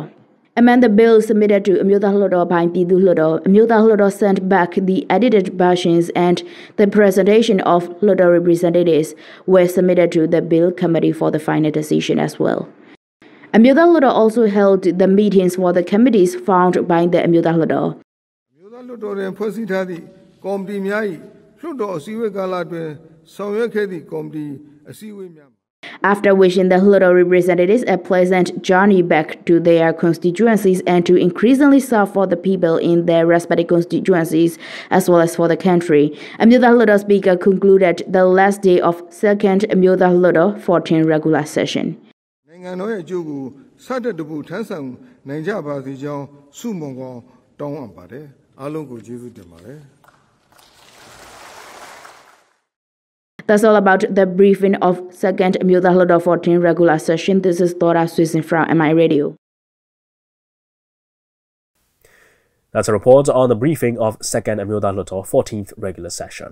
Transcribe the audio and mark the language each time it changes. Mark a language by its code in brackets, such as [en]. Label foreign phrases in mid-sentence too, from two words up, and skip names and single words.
[en] Among the bills submitted to Amyotha Hluttaw by Pyidaungsu Hluttaw, Amyotha Hluttaw sent back the edited versions and the presentation of Hluttaw representatives were submitted to the bill committee for the final decision as well. Amyotha Hluttaw also held the meetings for the committees found by the Amyotha Hluttaw. [my] Amyotha Hluttaw တွင်ဖွဲ့စည်းထားသည့်ကော်မတီများ၏လွှတ်တော်အစည်းအဝေးကာလတွင်ဆောင်ရွက်ခဲ့သည့်ကော်မတီအစည်းအဝေးများ [en] After wishing the Hluttaw representatives a pleasant journey back to their constituencies and to increasingly serve for the people in their respective constituencies as well as for the country, Amyotha Hluttaw speaker concluded the last day of second Amyotha Hluttaw 14 regular session. [my] နိုင်ငံတော်ရဲ့အကျိုးကိုစတဲ့တပူထမ်းဆောင်နိုင်ကြပါစေကြောင်းဆုမွန်ကောင်းတောင်းအပ်ပါတယ်အားလုံးကိုကျေးဇူးတင်ပါတယ် [en] That's all about the briefing of second Amyotha Hluttaw 14 regular session. This is Dora Swissing from MI Radio. That's a report on the briefing of second Amyotha Hluttaw 14th regular session.